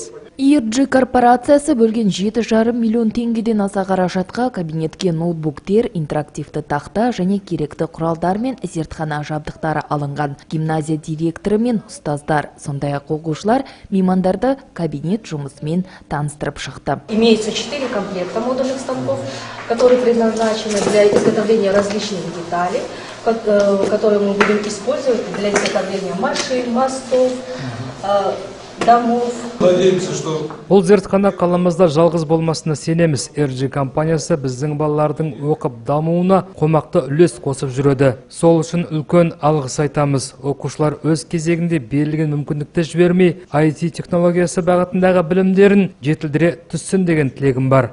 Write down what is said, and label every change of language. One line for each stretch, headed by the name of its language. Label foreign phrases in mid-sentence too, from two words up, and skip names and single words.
Kazakh: RG корпорациясы бөлген 7,5 миллион теңгеден аса қаражатқа кабинетке ноутбуктер, интерактивті тақта және керекті құралдар мен зертхана жабдықтары алынған. Гимназия директоры мен ұстаздар, сондай-ақ оқушылар меймандарды кабинет жұмысымен таныстырып шықты.
Russian: Имеется 4 комплекта модульных станков, которые предназначены для изготовления различных деталей, которые мы будем использовать для изготовления машин, мостов, домов.
Kazakh: Бұл зертхана қаламызда жалғыз болмасына сенеміз. RG компаниясы біздің балалардың оқып дамуына қомақты үлес қосып жүреді. Сол үшін үлкен алғыс айтамыз. Оқушылар өз кезегінде берілген мүмкіндікті жібермей, IT технологиясы бағытындағы білімдерін жетілдіре түссін деген тілегім бар.